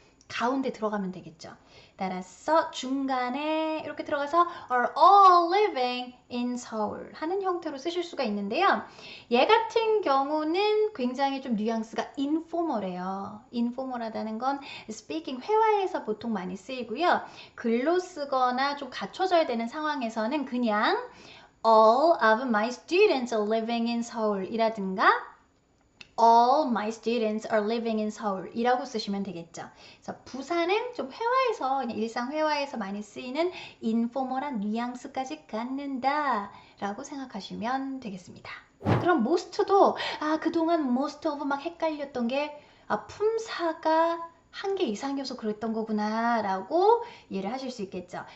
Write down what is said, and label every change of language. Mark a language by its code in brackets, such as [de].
[ko] 가운데 들어가면 되겠죠. 따라서 중간에 이렇게 들어가서 [en] are all living in Seoul [ko] 하는 형태로 쓰실 수가 있는데요. 얘 같은 경우는 굉장히 좀 뉘앙스가 informal해요. informal하다는 건 speaking 회화에서 보통 많이 쓰이고요. 글로 쓰거나 좀 갖춰져야 되는 상황에서는 그냥 [en] all of my students are living in Seoul [ko] 이라든가 [en] all my students are living in Seoul [ko] 이라고 쓰시면 되겠죠. 그래서 부사는 좀 회화에서 그냥 일상 회화에서 많이 쓰이는 인포멀한 뉘앙스까지 갖는다 라고 생각하시면 되겠습니다. 그럼 most도 그동안 most of 막 헷갈렸던 게 품사가 한 개 이상이어서 그랬던 거구나 라고 이해를 하실 수 있겠죠.